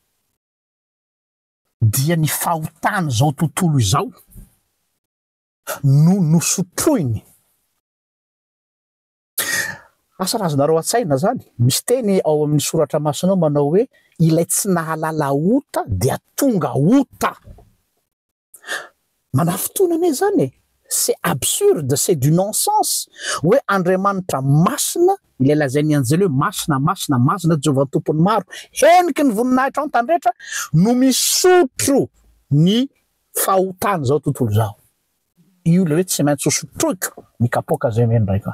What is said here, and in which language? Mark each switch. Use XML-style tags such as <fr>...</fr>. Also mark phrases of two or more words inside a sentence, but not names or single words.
<mg>Dia ny fahotany zao tontolo izao no nosotroiny. Asa razonareo an-tsaina zany, misy teny ao amin'ny soratra masina manao hoe ilay tsy nahalala ota dia tonga ota. Manafitoana zany</mg> <fr>c'est absurde, c'est du non-sens.</fr> <mg>Hoe Andriamanitra masina, ilay lazainy anjely hoe masina Jehovah tompony maro, heniky ny voninahitra ny tandretra no misotro ny fahotany zao tontolo zao. Io le hoe tsy maintsy sotroiko ny kapoka zay mendraika.</mg>